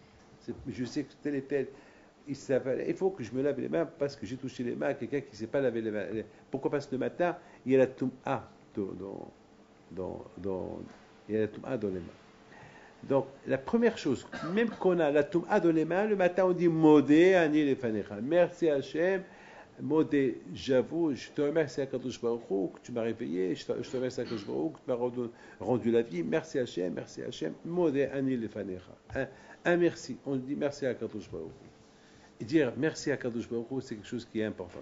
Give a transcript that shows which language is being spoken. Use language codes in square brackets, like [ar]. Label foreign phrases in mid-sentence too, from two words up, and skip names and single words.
[fr] Je sais que tel et tel, il faut que je me lave les mains parce que j'ai touché les mains à quelqu'un qui ne sait pas laver les mains. Pourquoi? Parce que le matin, il y a la toum'a il y a la toum'a dans les mains. Donc, la première chose, même qu'on a la toum'a dans les mains, le matin on dit [he] מודה אני לפניך. [fr] Merci Hachem. Modé, j'avoue, je te remercie à [he] קדוש ברוך הוא [fr] que tu m'as réveillé, je te remercie à [he] קדוש ברוך הוא [fr] que tu m'as rendu la vie, merci Hachem, [he] מודה אני לפניך. [fr] Un merci, on dit merci à [he] קדוש ברוך הוא. [fr] Et dire merci à [he] קדוש ברוך הוא, [fr] c'est quelque chose qui est important.